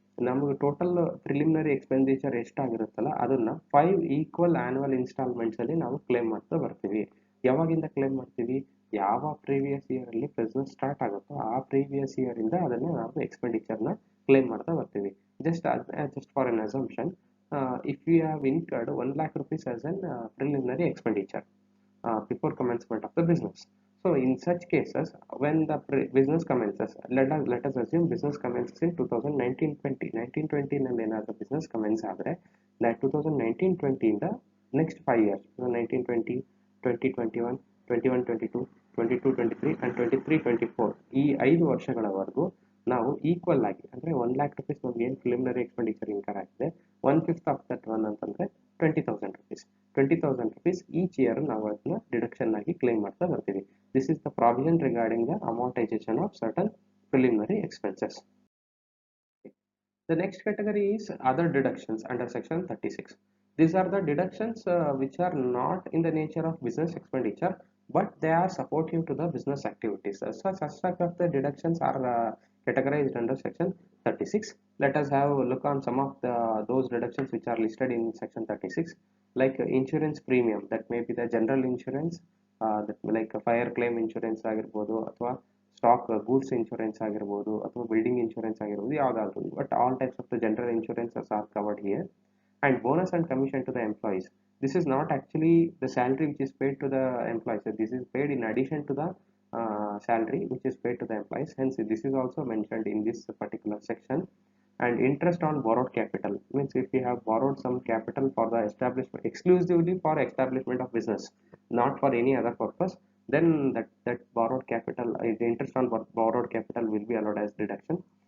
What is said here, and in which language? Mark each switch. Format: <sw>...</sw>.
<kn>ನಮಗೆ total preliminary expenditure ಎಷ್ಟಾಗಿರುತ್ತಲ್ಲ ಅದನ್ನ 5 equal annual instalments ಅಲ್ಲಿ ನಾವು ಕ್ಲೇಮ್ ಮಾಡ್ತಾ ಬರ್ತೀವಿ. ಯಾವಾಗಿಂದ ಕ್ಲೇಮ್ ಮಾಡ್ತೀವಿ? ಯಾವ ಪ್ರೀವಿಯಸ್ ಇಯರ್ ಅಲ್ಲಿ ಬಿಸ್ನೆಸ್ ಸ್ಟಾರ್ಟ್ ಆಗುತ್ತೋ ಆ ಪ್ರೀವಿಯಸ್ ಇಯರ್ ಇಂದ ಅದನ್ನ ನಾವು ಎಕ್ಸ್ಪೆಂಡಿಚರ್ನ ಕ್ಲೇಮ್ ಮಾಡ್ತಾ ಬರ್ತೀವಿ.</kn> <en>Just for an assumption, if you have incurred 1 lakh rupees as an preliminary expenditure before commencement of the business. So in such cases, when the business commences, let us assume business commences in 2019-20.</en> <kn>1920 ನಲ್ಲಿ ಏನಾದರೂ business commence ಆದರೆ that 2019-20 ಇಂದ</kn> <en>next 5 years,</en> <kn>1920, 2021, 21-22, 22-23 and 23-24 ಈ 5 ವರ್ಷಗಳವರೆಗೂ ನಾವು equal ಆಗಿ ಅಂದರೆ 1 lakh rupees ನಮ್ಗೆ ಏನು ಪ್ರಿಲಿಮಿನರಿ ಎಕ್ಸ್ಪೆಂಡಿಚರ್ ಇನ್ಕರ್ ಆಗಿದೆ, 1/5</kn> <en>of that one</en> <kn>ಅಂತಂದರೆ 20,000 rupees. 20,000 rupees ಈಚ್ ಇಯರ್ ನಾವು ಅದನ್ನ ಡಿಡಕ್ಷನ್ ಆಗಿ ಕ್ಲೇಮ್ ಮಾಡ್ತಾ ಬರ್ತೀವಿ.</kn> <en>This is the provision regarding the amortisation of certain preliminary expenses. The next category is other deductions under section 36. These are the deductions which are not in the nature of business expenditure, but they are supportive to the business activities. Such aspects of the deductions are categorized under section 36. Let us have a look on some of those deductions which are listed in section 36, like insurance premium, that may be the general insurance, that like fire claim insurance</en> <kn>ಆಗಿರ್ಬೋದು, ಅಥವಾ stock goods insurance ಆಗಿರ್ಬೋದು, ಅಥವಾ building insurance ಆಗಿರ್ಬೋದು, ಯಾವುದಾದ್ರೂ.</kn> <en>But all types of the general insurances are covered here. And bonus and commission to the employees. This is not actually the salary which is paid to the employees. So this is paid in addition to the salary which is paid to the employees. Hence, this is also mentioned in this particular section. And interest on borrowed capital means if we have borrowed some capital for the establishment, exclusively for establishment of business, not for any other purpose, then that borrowed capital, the interest on borrowed capital will be allowed as deduction.</en>